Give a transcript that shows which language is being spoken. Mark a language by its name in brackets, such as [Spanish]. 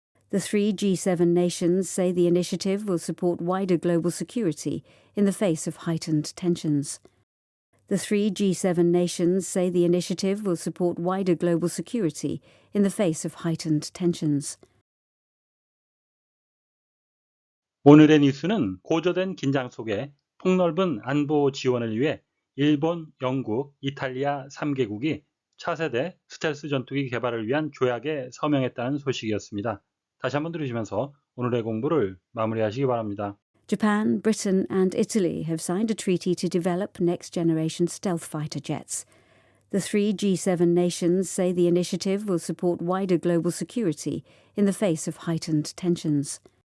[English] The three G7 nations say the initiative will support wider global security in the face of heightened tensions. The three G7 nations say the initiative will support wider global security in the face of heightened tensions. [Korean] 오늘의 뉴스는 고조된 긴장 속에 폭넓은 안보 지원을 위해 일본, 영국, 이탈리아 3개국이 차세대 스텔스 전투기 개발을 위한 조약에 서명했다는 소식이었습니다. 다시 한번 들으시면서 오늘의 공부를 마무리하시기 바랍니다. [English] Japan, Britain and Italy have signed a treaty to develop next-generation stealth fighter jets. The three G7 nations say the initiative will support wider global security in the face of heightened tensions.